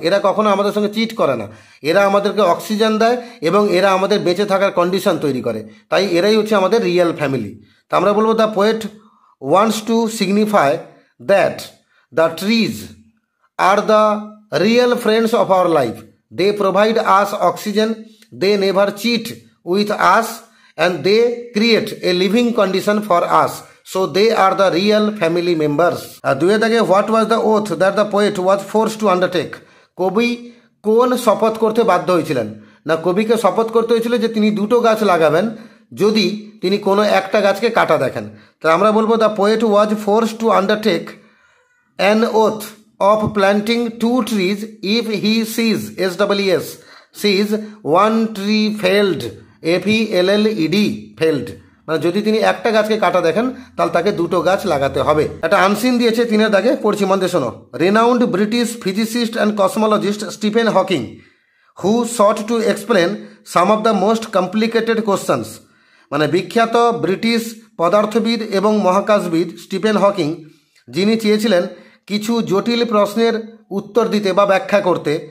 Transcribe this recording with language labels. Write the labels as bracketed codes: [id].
[bn] এরা কখনো আমাদের সঙ্গে চিট করে না, এরা আমাদেরকে অক্সিজেন দেয় এবং এরা আমাদের বেঁচে থাকার কন্ডিশন তৈরি করে, তাই এরাই হচ্ছে আমাদের রিয়েল ফ্যামিলি। তা আমরা বলবো, [en] The poet wants to signify that the trees are the real friends of our life. They provide us oxygen, they never cheat with us, and they create a living condition for us. So they are the real family members. [bn] দুয়ে দাগে, [en] what was the oath that the poet was forced to undertake? [bn] কবি কোন শপথ করতে বাধ্য হয়েছিলেন? না কবিকে শপথ করতে হয়েছিল যে তিনি দুটো গাছ লাগাবেন যদি তিনি কোনো একটা গাছকে কাটা দেখেন। তো আমরা বলবো, [en] the poet was forced to undertake an oath of planting 2 trees if he sees sees one tree felled, FELLED, felled, [bn] মানে যদি তিনি একটা গাছকে কাটা দেখেন তাহলে তাকে দুটো গাছ লাগাতে হবে। একটা আনসিন দিয়েছে 3-এর দাগে, পড়ছি মন দিয়ে শোনো। [en] Renowned British physicist and cosmologist Stephen Hawking who sought to explain some of the most complicated questions. [bn] মানে বিখ্যাত ব্রিটিশ পদার্থবিদ এবং মহাকাশবিদ স্টিফেন হকিং, যিনি চেয়েছিলেন কিছু জটিল প্রশ্নের উত্তর দিতে বা ব্যাখ্যা করতে।